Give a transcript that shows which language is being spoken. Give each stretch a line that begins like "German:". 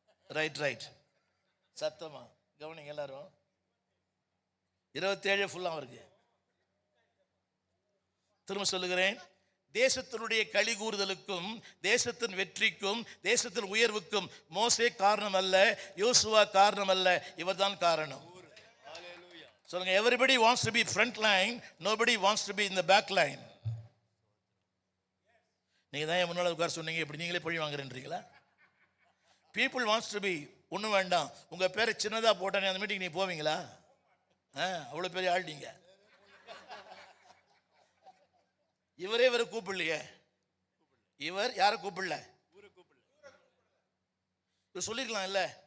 Tamil: Right சத்தமா கவனிங்க எல்லாரும். 27 ஃபுல்லாம் அவருக்கு. திரும்ப சொல்லுகிறேன், தேசத்தினுடைய களி கூறுதலுக்கும், தேசத்தின் வெற்றிக்கும், தேசத்தின் உயர்வுக்கும் மோசே காரணம் அல்ல, யோசுவா காரணம் அல்ல, இவர்தான் காரணம். சொல்லுங்க,
English: everybody wants to be front line, nobody wants to be in the back line.
Tamil: நீங்க தான் முன்னால உட்கார சொன்னீங்க, இப்படி நீங்களே பழி வாங்குறீங்களா?
English: people wants to be.
Tamil: ஒன்றும் வேண்டாம், உங்க பேரை சின்னதா போட்டானே அந்த மீட்டிங் நீ போவீங்களா? அவ்வளவு பெரிய ஆள் நீங்க. இவரே இவரை கூப்பிடலையே. இவர் யாரை கூப்பிடல? இவர் சொல்லிருக்கலாம் இல்ல,